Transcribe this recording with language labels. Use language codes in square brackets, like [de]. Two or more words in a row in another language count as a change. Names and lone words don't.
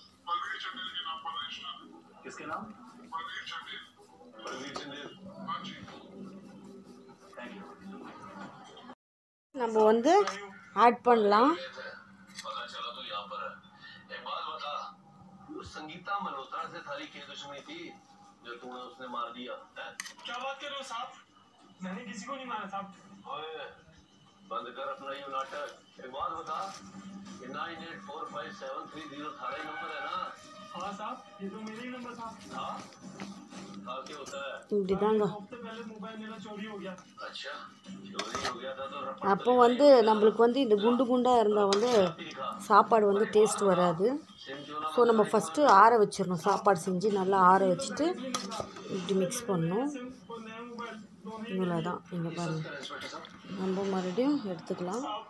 [ta] நம்ம வந்து ஆட் பண்ணலாம். [hi] संगीता मल्होत्रा से थारी क्या दुश्मनी थी जो तूने उसने मार दिया है? क्या बात कर रहे हो साहब? मैंने किसी को नहीं मारा साहब। ओए बंद कर अपना ये नाटक। एक बात बता, ये 984573 थारा नंबर है ना? हाँ साहब, ये तो मेरा ही नंबर था। हाँ क्या होता है? [ta] இப்படிதாங்க [hi] हफ्ते पहले मोबाइल मेरा चोरी हो गया। अच्छा चोरी हो गया था तो [ta] அப்போ வந்து நம்மளுக்கு வந்து இந்த குண்டு குண்டாக இருந்தால் வந்து சாப்பாடு வந்து டேஸ்ட் வராது. ஸோ நம்ம ஃபஸ்ட்டு ஆற வச்சிடணும். சாப்பாடு செஞ்சு நல்லா ஆற வச்சுட்டு இப்படி மிக்ஸ் பண்ணணும். இவ்வளோ தான். நீங்கள் பாருங்கள், நம்ம மறுபடியும் எடுத்துக்கலாம்.